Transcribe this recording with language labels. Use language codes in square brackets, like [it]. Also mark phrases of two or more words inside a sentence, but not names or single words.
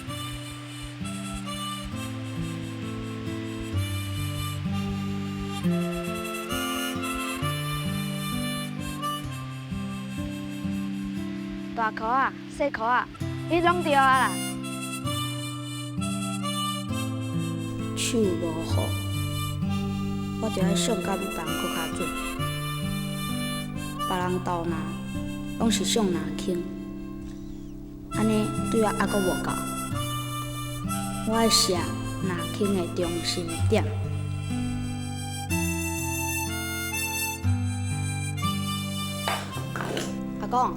[nan] 大箍仔、细箍仔，你拢对啊啦。手无好，我就要想甲比别人搁较准。别人投篮拢是上篮轻，安尼对我还阁无够。我要射篮轻的中心点。阿公。